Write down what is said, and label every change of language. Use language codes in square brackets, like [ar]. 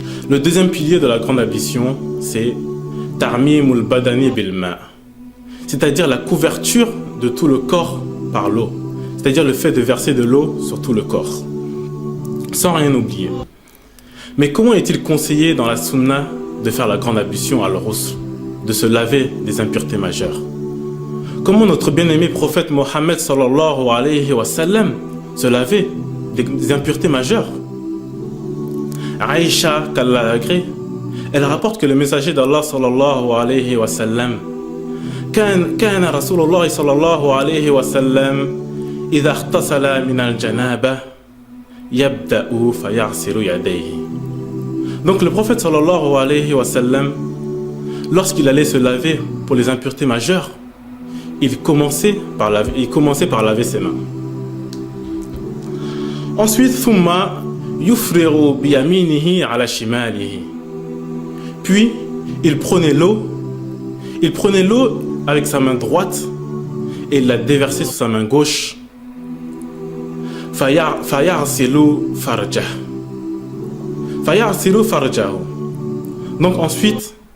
[fr] Le deuxième pilier de la grande ablution, c'est [ar] Tarmimul badani bil ma', [fr] c'est-à-dire la couverture de tout le corps par l'eau, c'est-à-dire le fait de verser de l'eau sur tout le corps, sans rien oublier. Mais comment est-il conseillé dans la sunna de faire la grande ablution à Al-Ghusl, de se laver des impuretés majeures? Comment notre bien-aimé prophète Mohammed [ar] sallallahu alayhi wa sallam [fr] se lavait des impuretés majeures? Aïcha, qu'Allah l'agrée, elle rapporte que le messager d'Allah [ar] sallallahu alayhi wa sallam كان رسول الله صلى الله عليه وسلم إذا اغتسل من الجنابة يبدأ فيغسل يديه. [fr] Donc le prophète [ar] sallallahu alayhi wa sallam, [fr] lorsqu'il allait se laver pour les impuretés majeures, il commençait par laver ses mains. [ar] Ensuite, ثم يفرغ بيمينه على شماله. [fr] Puis il prenait l'eau avec sa main droite et il l'a déversée sur sa main gauche. [ar] فيغسل فرجه. [fr] Donc ensuite,